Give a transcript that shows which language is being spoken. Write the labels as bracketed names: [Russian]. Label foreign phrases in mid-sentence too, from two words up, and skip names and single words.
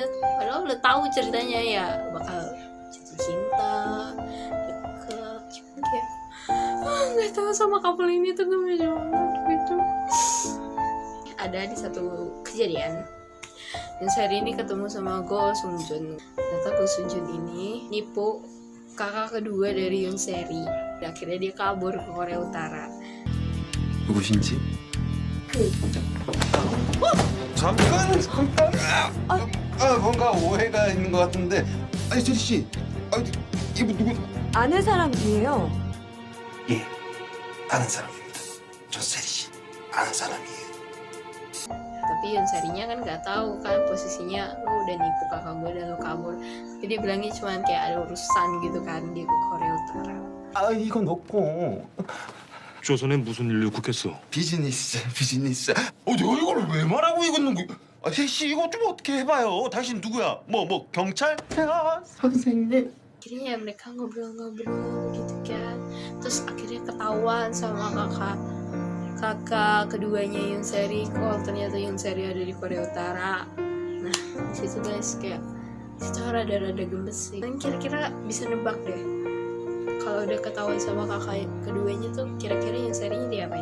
[Indonesian] Padahal udah tahu ceritanya ya bakal jatuh cinta deket, cuman kayak nggak tahu sama couple ini tuh gemes banget gitu. Ada di satu kejadian Hyunseri ini ketemu sama Go Sungjun. Ternyata Go Sungjun ini nipu kakak kedua dari Hyunseri. Akhirnya dia kabur ke Korea Utara. [Korean] 누구신지? 잠깐! 뭔가 오해가 있는 것 같은데. 아니, 세리 씨. 이분 누구? 아는 사람이에요. 예, 아는 사람입니다. 저 세리 씨, 아는 사람이에요. [Indonesian] Tapi Hyunserinya kan nggak tahu kan posisinya lu udah nipu kakak gue dan lu kabur. Jadi dia bilangnya cuman kayak ada urusan gitu kan dia ke Korea Utara. [Korean] 이건 없고. 조선에 무슨 일로 국했어? 비즈니스. 내가 이걸 왜 말하고 이거는 세리 씨 이거 좀 어떻게 해봐요. 당신 누구야? 뭐 경찰? 선생님. [Indonesian] Akhirnya ya mereka ngobrol-ngobrol gitu kan. Terus akhirnya ketahuan sama kakak keduanya Hyunseri kalau ternyata Hyunseri ada di Korea Utara. Nah disitu guys kayak situ rada-rada gemes sih. Dan kira-kira bisa nebak deh kalau udah ketahuan sama kakak keduanya tuh kira-kira Hyunserinya diapain?